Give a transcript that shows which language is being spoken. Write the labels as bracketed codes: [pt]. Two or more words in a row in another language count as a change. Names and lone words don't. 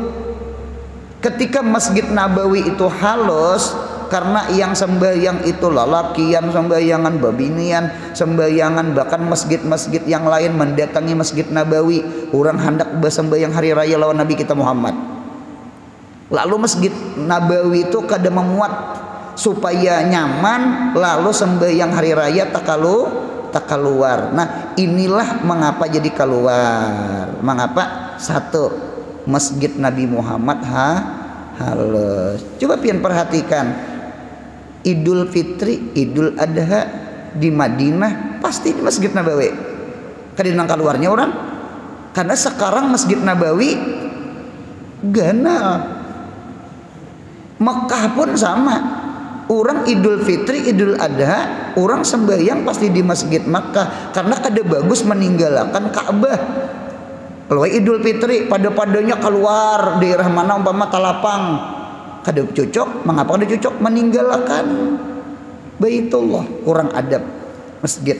[bjn] Ketika Masjid Nabawi itu halus, karena yang sembahyang itu lalakian, sembahyangan babinian, sembahyangan bahkan masjid-masjid yang lain mendatangi Masjid Nabawi, orang hendak bersembahyang hari raya lawan Nabi kita Muhammad. Lalu Masjid Nabawi itu kada memuat supaya nyaman, lalu sembahyang hari raya tak keluar. Nah, inilah mengapa jadi keluar. Mengapa? Satu, Masjid Nabi Muhammad halus. Coba pian perhatikan, Idul Fitri, Idul Adha di Madinah pasti di Masjid Nabawi. Kadang keluarnya orang, karena sekarang Masjid Nabawi ganal. Mekah pun sama. Orang Idul Fitri, Idul Adha, orang sembahyang pasti di Masjid Makkah, karena kada bagus meninggalkan Ka'bah. Kalau Idul Fitri pada-padanya keluar daerah mana umpama Talapang, kada cocok. Mengapa kada cocok? Meninggalkan Baitullah, kurang adab masjid.